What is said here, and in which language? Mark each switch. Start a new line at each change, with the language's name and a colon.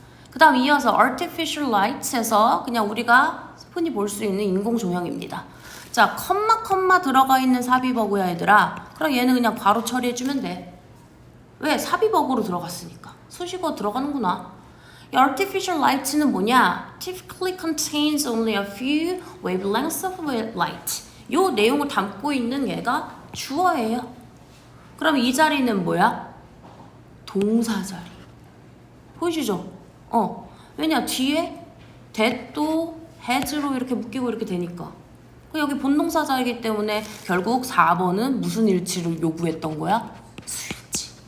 Korean: 그 다음 이어서 artificial light에서 그냥 우리가 흔히 볼 수 있는 인공 조명입니다. 자, 컴마 들어가 있는 삽입어구야 얘들아. 그럼 얘는 그냥 바로 처리해주면 돼. 왜? 삽입어구로 들어갔으니까. 수식어 들어가는구나. 이 artificial light는 뭐냐?
English: Typically contains only a few wavelengths of light.
Korean: 요 내용을 담고 있는 얘가 주어예요. 그럼 이 자리는 뭐야? 동사 자리. 보이시죠? 왜냐? 뒤에 that도 has로 이렇게 묶이고 이렇게 되니까. 여기 본동사 자리이기 때문에 결국 4번은 무슨 일치를 요구했던 거야? 수일치.